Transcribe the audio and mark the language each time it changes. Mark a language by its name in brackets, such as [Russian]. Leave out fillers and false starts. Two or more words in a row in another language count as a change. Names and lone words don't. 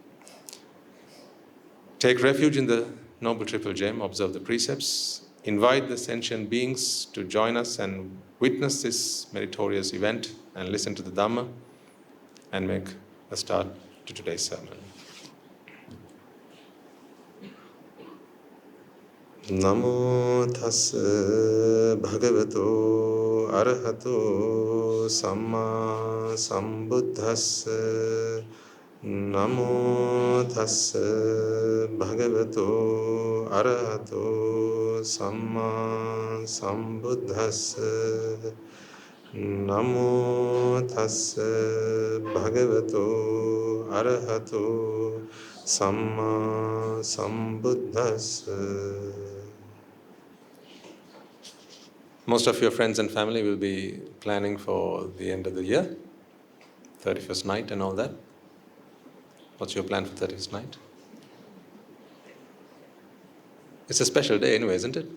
[English] Take refuge in the Noble Triple Gem, observe the precepts, invite the sentient beings to join us and witness this meritorious event and listen to the Dhamma and make a start to today's sermon. [Pali] Namo tassa bhagavato arahato samma sambuddhassa. Namo tassa bhagavato arahato samma sambuddhassa. Namo tassa bhagavato arahato samma sambuddhassa. [English] Most of your friends and family will be planning for the end of the year, 31st night and all that. What's your plan for 31st night? It's a special day anyway, isn't it?